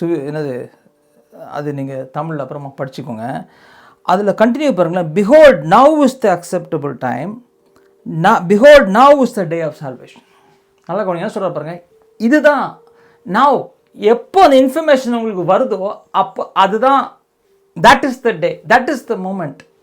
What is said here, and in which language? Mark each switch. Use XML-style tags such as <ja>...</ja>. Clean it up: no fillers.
<ta>என்னது அது, நீங்கள் தமிழில் அப்புறமா படிச்சுக்கோங்க. அதில் கண்டினியூ பாருங்களேன்.</ta> <en>Behold, now is the acceptable time. Behold, now is the day of salvation.</en> <ta>நல்லா கவனிங்க, என்ன சொல்கிற பாருங்க, இதுதான் now. எப்போ அந்த இன்ஃபர்மேஷன் உங்களுக்கு வருதோ அப்போ அதுதான்,</ta> <en>that is the day, that is the moment.</en>